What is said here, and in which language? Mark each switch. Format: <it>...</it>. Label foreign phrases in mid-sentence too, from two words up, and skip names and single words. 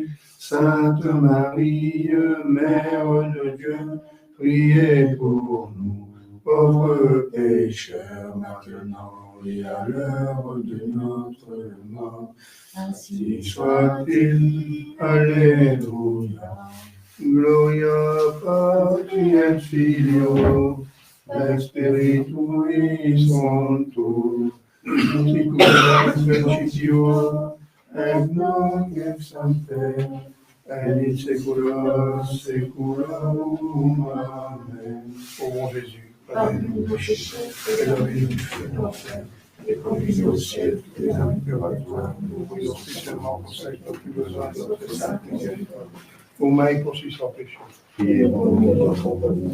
<fr>Sainte Marie, Mère de Dieu, priez pour nous, pauvres pécheurs, maintenant et à l'heure de notre mort. Ainsi soit-il. Alléluia.</fr> <la>Gloria Patri et Filio, et Spiritui Sancto, sicut erat in cielo, et nunc et semper, et in saecula saeculorum. Amen.</la> <fr>Ô mon Jésus, pardonnez-nous nos péchés, préservez-nous du feu de l'enfer, et conduisez au ciel toutes les âmes purgatoires, nous prions spécialement pour celles qui ont plus besoin de notre sainte miséricorde. Ô Marie conçue sans péché, Priez pour nous, notre compagnie.</fr>